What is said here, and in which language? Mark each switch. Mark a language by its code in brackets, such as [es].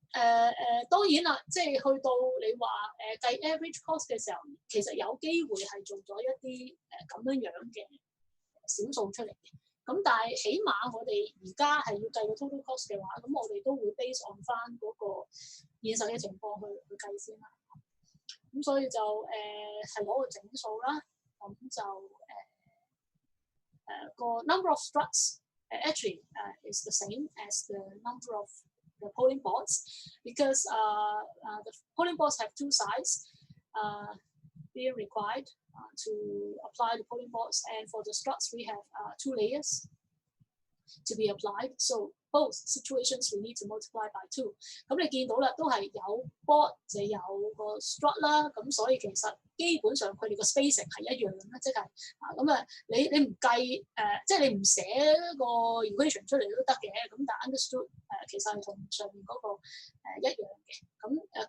[yue] 當然啦，即係去到你話計 average cost 嘅時候，其實有機會係做咗一啲咁樣嘅小數出嚟嘅。咁但係起碼我哋而家係要計個 total cost 嘅話，咁我哋都會 base on 翻嗰個現實嘅情況去計先啦。咁所以就係攞個整數啦。咁就個 [en] number of struts actually is the same as the number of the polling boards because the polling boards have two sides being required to apply the polling boards, and for the struts we have two layers to be applied. So both situations we need to multiply by 2. [yue] 咁你見到啦，都係有 board 就有個 strut 啦，咁所以其實基本上佢哋個 spacing 係一樣啦，即係咁啊，你唔計即係你唔寫個 equation 出嚟都得嘅，咁但 understood 其實係同上面嗰個一樣嘅。